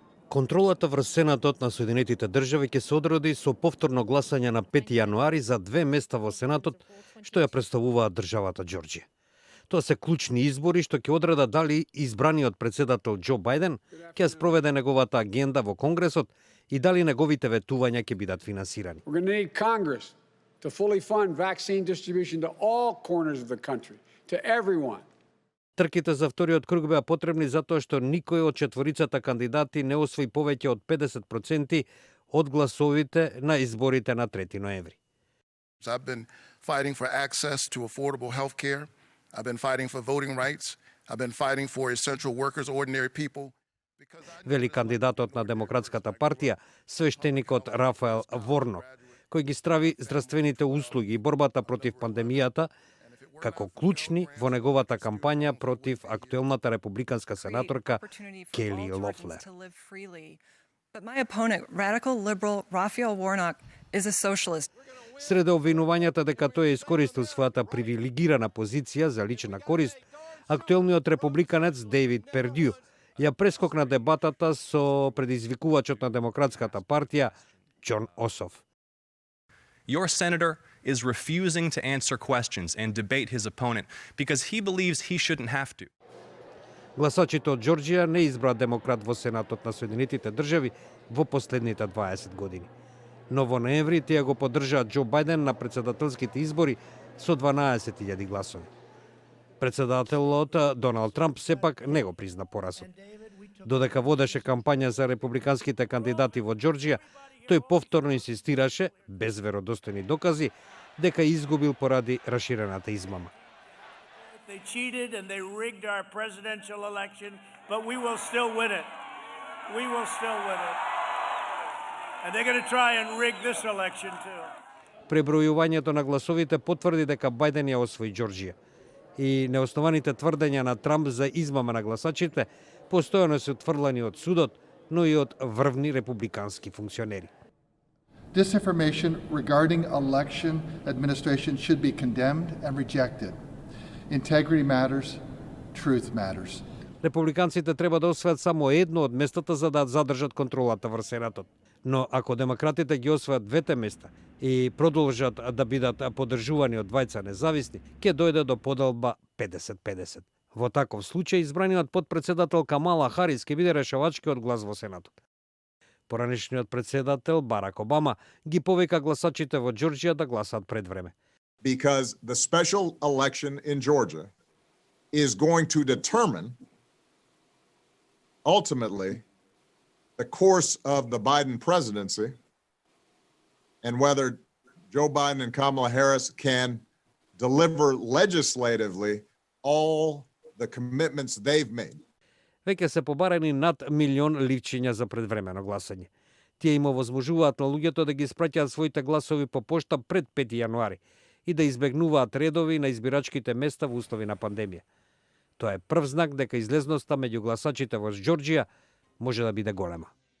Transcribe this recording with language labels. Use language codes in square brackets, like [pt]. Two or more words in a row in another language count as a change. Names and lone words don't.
[mk] Контролата врз Сенатот на Соединетите држави ќе се одреди со повторно гласање на 5 јануари за 2 места во Сенатот, што ја представуваат државата Џорџија. Тоа се клучни избори што ќе одредат дали избраниот председател Џо Бајден ќе спроведе неговата агенда во Конгресот и дали неговите ветувања ќе бидат финансирани. [en] We're going to need Congress to fully fund vaccine distribution to all corners of the country, to everyone. [mk] Трките за вториот круг беа потребни затоа што никој од четворицата кандидати не освои повеќе од 50% од гласовите на изборите на 3 ноември. [en] I've been fighting for access to affordable health care. I've been fighting for voting rights. I've been fighting for essential workers, ordinary people. [mk] Вели кандидатот на Демократската партија, свештеникот Рафаел Ворнок, кој ги страви здравствените услуги и борбата против пандемијата како клучни во неговата кампања против актуелната републиканска сенаторка Кели Лофлер. [en] But my opponent, radical liberal Raphael Warnock, is a socialist. [mk] Среде обвинувањата дека тој искористил својата привилегирана позиција за лична корист, актуелниот републиканец Дейвид Пердју ја прескокна дебатата со предизвикувачот на Демократската партија Џон Ософ. [en] Your senator is refusing to answer questions and debate his opponent because he believes he shouldn't have to. [mk] Гласачите од Џорџија не избраа демократ во Сенатот на Соединетите држави во последните 20 години. Но во ноември тие го поддржаат Џо Бајден на председателските избори со 12.000 гласови. Председателот Доналд Трамп сепак не го призна поразот. Додека водеше кампања за републиканските кандидати во Џорџија, тој повторно инсистираше, без веродостојни докази, дека изгубил поради раширената измама. [en] They cheated and they rigged our presidential election, but we will still win it. We will still win it. And they're going to try and rig this election too. [mk] Пребројувањето на гласовите потврди дека Бајден ја освои Џорџија. И неоснованите тврдења на Трамп за измама на гласачите постојано се отфрлани од судот, но и од врвни републикански функционери. [en] Disinformation regarding election administration should be condemned and rejected. Integrity matters, truth matters. [mk] Републиканците треба да освојат само едно од местата за да задржат контролата врз Сенатот. Но ако демократите ги освојат двете места и продолжат да бидат поддржувани од двајца независни, ќе дојде до поделба 50-50. Во таков случај избраниот потпредседател Камала Харис ќе биде решавачкиот глас во Сенатот. Поранешниот председател Барак Обама ги повика гласачите во Џорџија да гласаат пред време. [en] Because the special election in Georgia is going to determine ultimately the course of the Biden presidency and whether Joe Biden and Kamala Harris can deliver legislatively all the commitments they've made. [mk] Веќе се побарани над 1 милион ливчиња за предвремено гласање. Тие им овозможуваат на луѓето да ги испраќаат своите гласови по пошта пред 5 јануари и да избегнуваат редови на избирачките места во услови на пандемија. Тоа е прв знак дека излезноста меѓу гласачите во Џорџија може да биде голема.